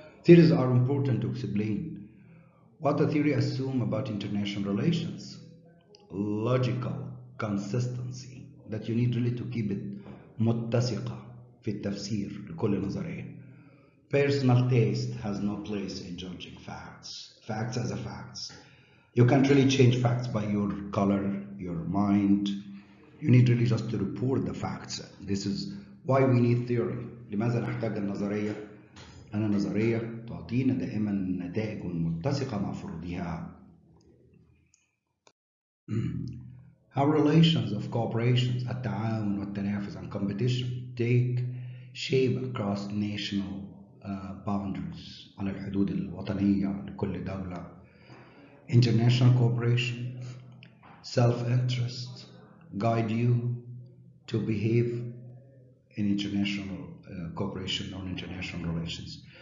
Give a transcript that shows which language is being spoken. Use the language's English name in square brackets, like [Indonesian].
[English] Theories are important to explain what the theory assumes about international relations, logical consistency, that you need really to keep it [Arabic] متسقة في التفسير لكل نظرية. [English] Personal taste has no place in judging facts. Facts as a facts. You can't really change facts by your color, your mind. You need really just to report the facts. This is why we need theory. [Arabic] لماذا نحتاج النظرية؟ أن النظرية تعطينا دائما نتائج متسقة مع فروضها. [English] How relations of cooperation, [Arabic] التعاون والتنافس [English] and competition take shape across national boundaries [Arabic] على الحدود الوطنية لكل دولة. [English] International cooperation, self-interest guide you to behave in international cooperation or international relations.